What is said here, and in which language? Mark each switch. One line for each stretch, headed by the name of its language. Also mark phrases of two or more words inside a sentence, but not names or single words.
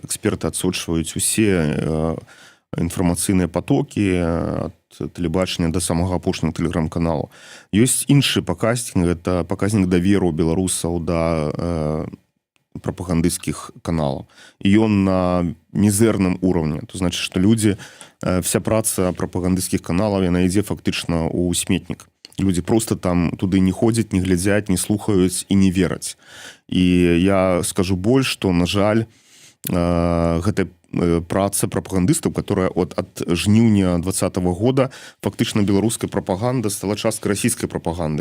Belarusian: Эксперты адсочваюць усе інфармацыйныя потокі ад тэлебачання да самага апошняга тэлеграм-каналу. Ёсць іншы паказнік, гэта паказнік даверу беларусаў да прапагандысцкіх каналаў. І ён на мізэрным уровне.
Russian: То значит,
Belarusian: што людзі, вся праца прапагандысцкіх каналаў, яна ідзе фактычна ў сметнік. Людзі просто там туды не ходзяць, не глядзяць, не слухаюць і не вераць. І я скажу больш, што, на жаль, гэта праца прапагандыстаў, которая ад жніўня 2020 года фактычна беларуская прапаганда стала часткай расійскай прапаганды.